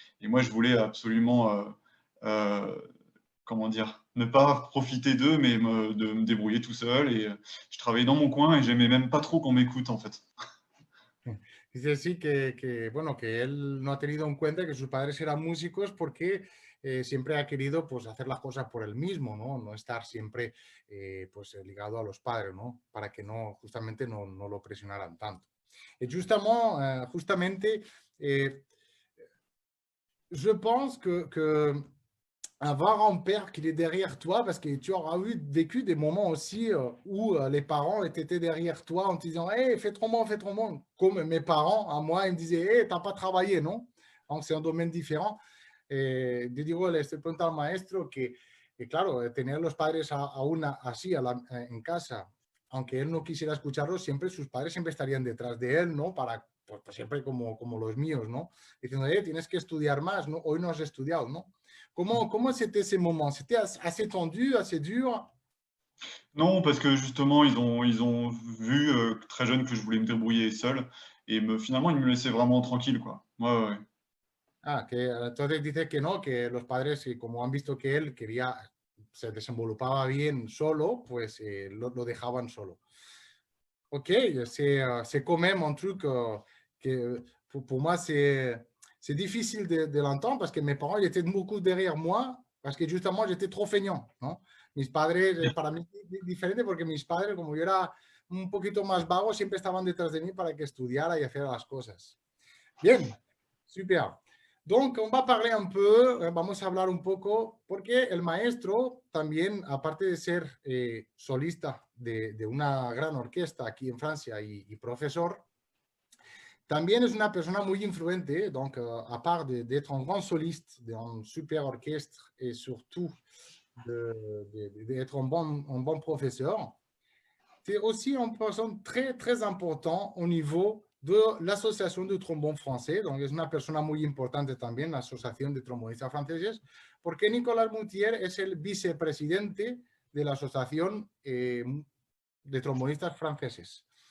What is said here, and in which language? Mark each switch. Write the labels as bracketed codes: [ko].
[fr] Et moi, je voulais absolument, comment dire, ne pas profiter d'eux, mais de me débrouiller tout seul. Et je travaillais dans mon coin et j'aimais même pas trop qu'on m'écoute, en fait. [es] Dice sí bueno, que él no ha tenido en cuenta que sus padres eran músicos porque siempre ha querido pues, hacer las cosas por él mismo, ¿no? No estar siempre pues, ligado a los padres, ¿no? Para que justamente no lo presionaran tanto. [fr] Et justamente, je pense que avoir un père qui est derrière toi, parce que tu auras vécu des moments aussi où les parents étaient derrière toi en te disant « Hey, fais trombone ». Comme mes parents, à moi, ils me disaient « Hey, t'as pas travaillé, non ?» Donc, c'est un domaine différent. [es] Yo digo, le estoy preguntando al maestro que claro, tener los padres aún así en casa, aunque él no quisiera escucharlo, siempre sus padres siempre estarían detrás de él, ¿no? Para, pues siempre como los míos, ¿no? Diciendo, tienes que estudiar más, ¿no? Hoy no has estudiado, ¿no? [fr] Comment c'était ces moments? C'était assez tendu, assez dur? Non, parce que justement, ils ont vu très jeune que je voulais me débrouiller seul. Et finalement, ils me laissaient vraiment tranquille, quoi. Ouais. [es] Ah, que entonces dice que no, que los padres, como han visto que él se desenvolupaba bien solo, pues lo dejaban solo. [fr] Ok, c'est quand même un truc que pour moi, c'est difficile de l'entendre parce que mes parents, ils étaient beaucoup derrière moi parce que justement, j'étais trop feignant, ¿no? [es] Mis padres, para mí es diferente porque mis padres, como yo era un poquito más vago, siempre estaban detrás de mí para que estudiara y hiciera las cosas. [fr] Bien, super. Donc, on va parler un peu, [es] vamos a hablar un poco, porque el maestro también, aparte de ser solista de una gran orquesta aquí en Francia y profesor, también es una persona muy influente. [fr] Donc, à part d'être un grand soliste d'un super orchestre et surtout d'être un bon professeur. C'est aussi une personne très, très importante au niveau de l'Association de trombone français. [es] Donc, es una persona muy importante también, la Asociación de Trombonistas Franceses, porque Nicolas Moutier es el vicepresidente de la Asociación de Trombonistas Franceses.